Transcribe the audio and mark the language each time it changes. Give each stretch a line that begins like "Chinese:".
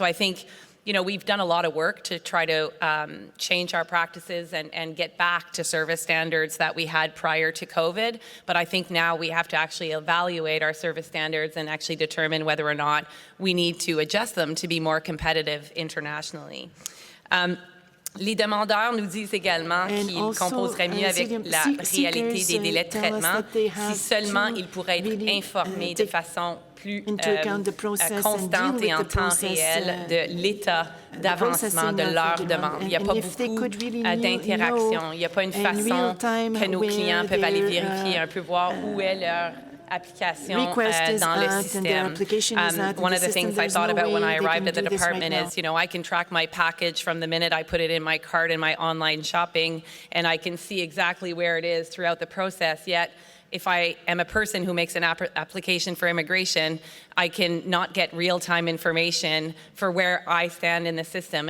English: So I think we've done a lot of work to try to change our practices and get back to service standards that we had prior to COVID. But I think now we have to actually evaluate our service standards and actually determine whether or not we need to adjust them to be more competitive internationally.
French: Les demandeurs nous disent également qu'ils composeraient mieux avec la réalité des délais de traitement si seulement ils pourraient être informés de façon plus constante et en temps réel de l'état d'avancement de leurs demandes. Il n'y a pas beaucoup d'interaction. Il n'y a pas une façon que nos clients peuvent aller vérifier, un peu voir où est leur application dans le système.
English: One of the things I thought about when I arrived at the department is, I can track my package from the minute I put it in my cart in my online shopping, and I can see exactly where it is throughout the process. Yet, if I am a person who makes an application for immigration, I can not get real-time information for where I stand in the system.